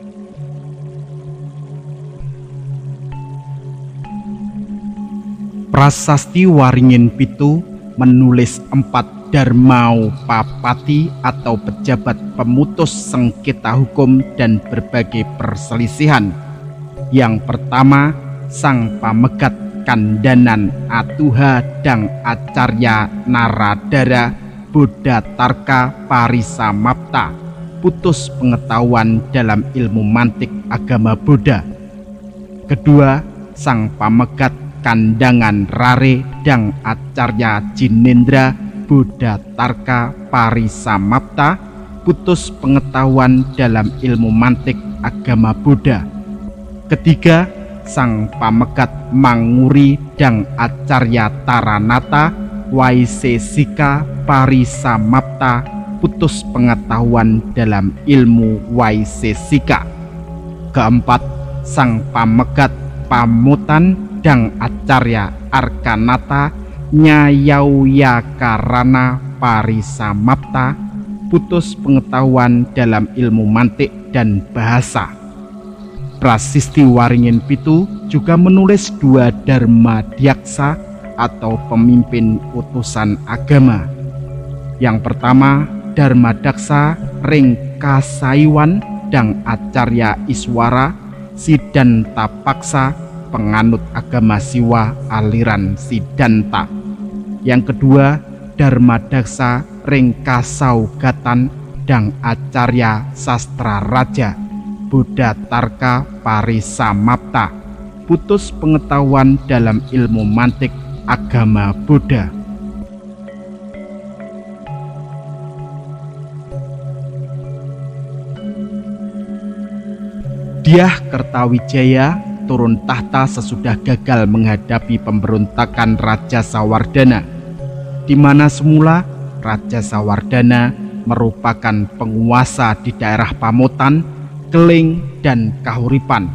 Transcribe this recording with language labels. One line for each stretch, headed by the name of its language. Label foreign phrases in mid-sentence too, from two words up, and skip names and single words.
Indonesian: Prasasti Waringin Pitu menulis 4 Darmau Papati atau pejabat pemutus sengketa hukum dan berbagai perselisihan. Yang pertama, Sang Pamegat Kandanan Atuha Dang Acarya Naradara Bodatarka Parisa Mapta, putus pengetahuan dalam ilmu mantik agama Buddha. Kedua, Sang Pamegat Kandangan Rare Dang Acarya Jinendra Bodatarka Parisa Mapta, putus pengetahuan dalam ilmu mantik agama Buddha. Ketiga, Sang Pamegat Manguri Dang Acarya Taranata Waisesika Parisa Mapta, putus pengetahuan dalam ilmu Waisesika. Keempat, Sang Pamegat Pamutan Dang Acarya Arkanata Nyayauyakarana Parisa Mapta, putus pengetahuan dalam ilmu mantik dan bahasa. Prasasti Waringin Pitu juga menulis 2 Dharma Dyaksa atau pemimpin utusan agama. Yang pertama, Dharma Daksa Ring Kasaiwan Dang Acarya Iswara Sidanta Paksa, penganut agama Siwa aliran Sidanta. Yang kedua, Dharma Daksa Ring Kasaugatan Dang Acarya Sastra Raja Bodatarka Parisa Mapta, putus pengetahuan dalam ilmu mantik agama Buddha. Dyah Kertawijaya turun tahta sesudah gagal menghadapi pemberontakan Raja Sawardana, di mana semula Raja Sawardana merupakan penguasa di daerah Pamotan, Keling, dan Kahuripan.